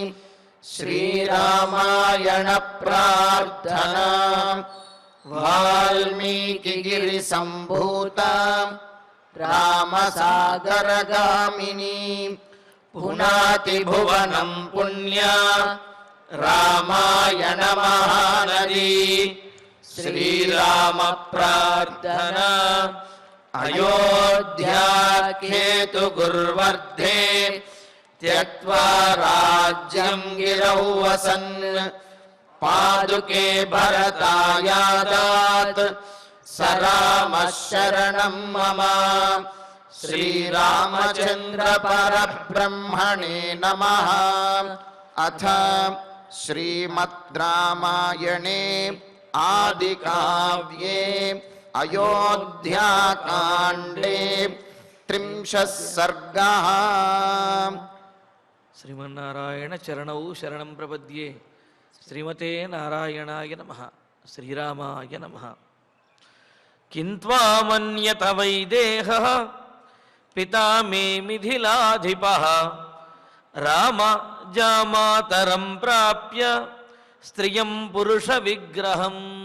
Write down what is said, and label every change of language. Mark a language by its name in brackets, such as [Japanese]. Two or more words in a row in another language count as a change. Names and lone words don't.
[Sanskrit] శ్రీరామాయణ ప్రార్థనా వాల్మీకిగిరి సంభూత రామసాగరగామిని పునాతి భువనం పుణ్య రామాయణ మహానది. శ్రీరామ ప్రార్థనా అయోధ్యాకేతు గుర్వర్ధే त्यक्त्वा राज्यं गिरौ वसन् पादुके भरतायादात् स रामः शरणं मम। श्रीरामचन्द्र परब्रह्मणे नमः। अथ श्रीमद् रामायणे आदिकाव्ये अयोध्याकाण्डे 30 सर्गः। శ్రీమన్నారాయణ చరణౌ శరణం ప్రపద్యే. శ్రీమతే నారాయణాయ నమః. శ్రీరామాయ నమః. కింత్వామన్యత వైదేహః పితా మే మిథిలాధిపః రామ జామాతరం ప్రాప్య స్త్రియం పురుష విగ్రహం.